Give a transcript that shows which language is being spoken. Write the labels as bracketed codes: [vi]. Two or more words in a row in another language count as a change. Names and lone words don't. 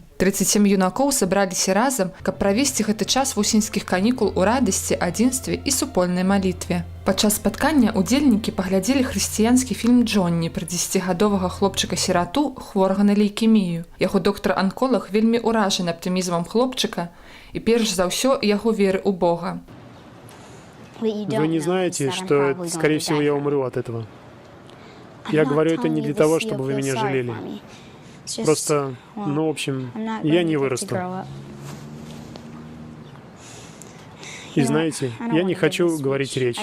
[be] 37 юнакоў сабраліся разам, каб правесці гэты час вусеньскіх канікул у радасці, адзінстве і супольнай малітве. Падчас спаткання удзельнікі паглядзелі хрысціянскі фільм «Джонні» пра 10гадовага хлопчыка-сірату, хворага на лейкемію. Яго доктар-анколог вельмі ўражаны аптымізмам хлопчыка і перш за ўсё яго веры ў Бога. [ru] Вы не знаете, что, скорее всего, я умру от этого. Я говорю это не для того, чтобы вы меня жалели. Просто, в общем, я не вырасту. И знаете, я не хочу говорить речь.